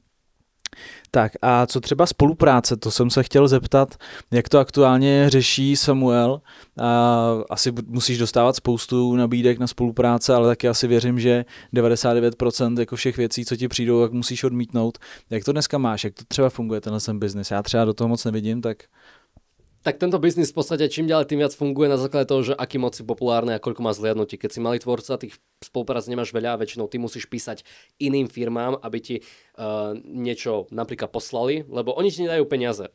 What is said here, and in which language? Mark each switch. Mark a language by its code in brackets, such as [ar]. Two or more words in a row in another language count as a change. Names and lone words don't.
[cs] Tak a co třeba spolupráce, to jsem se chtěl zeptat, jak to aktuálně řeší Samuel. Asi musíš dostávat spoustu nabídek na spolupráce, ale taky asi věřím, že 99% jako všech věcí, co ti přijdou, tak musíš odmítnout. Jak to dneska máš, jak to třeba funguje tenhle biznis? Já třeba do toho moc nevidím, tak... [sk] Tak tento biznis v podstate čím ďalej tým viac funguje na základe toho, že aký moc si populárny a koľko má zliadnutí. Keď si malý tvorca, tých spoluprác nemáš veľa a väčšinou ty musíš písať iným firmám, aby ti niečo napríklad poslali, lebo oni ti nedajú peniaze.